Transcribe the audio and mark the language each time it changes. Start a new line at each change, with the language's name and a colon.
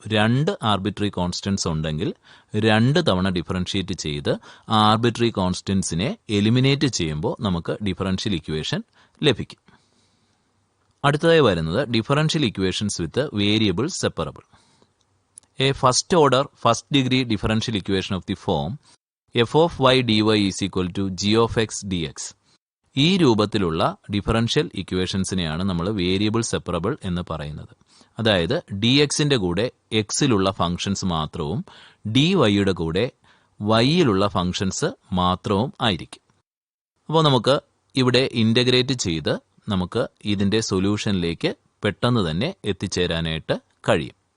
Malayalam: 2 arbitrary constants ഉണ്ടെങ്കിൽ 2 തവണ differentiate ചെയ്ത് ആ ആർബിട്രറി കോൺസ്റ്റൻസിനെ എലിമിനേറ്റ് ചെയ്യുമ്പോൾ നമുക്ക് ഡിഫറൻഷ്യൽ ഇക്വേഷൻ ലഭിക്കും.
English: അടുത്തതായി വരുന്നത് differential equations with variable separable. A first order first degree differential equation of the form f of y dy is equal to g of x dx
Malayalam: ഈ രൂപത്തിലുള്ള differential ഇക്വേഷൻസിനെയാണ് നമ്മൾ variable separable എന്ന് പറയുന്നത്. അതായത് D എക്സിന്റെ കൂടെ എക്സിലുള്ള ഫംഗ്ഷൻസ് മാത്രവും ഡി വൈയുടെ കൂടെ വൈയിലുള്ള ഫംഗ്ഷൻസ് മാത്രവും ആയിരിക്കും. അപ്പോൾ നമുക്ക് ഇവിടെ ഇൻ്റഗ്രേറ്റ് ചെയ്ത് നമുക്ക് ഇതിൻ്റെ സൊല്യൂഷനിലേക്ക് പെട്ടെന്ന് തന്നെ എത്തിച്ചേരാനായിട്ട് കഴിയും.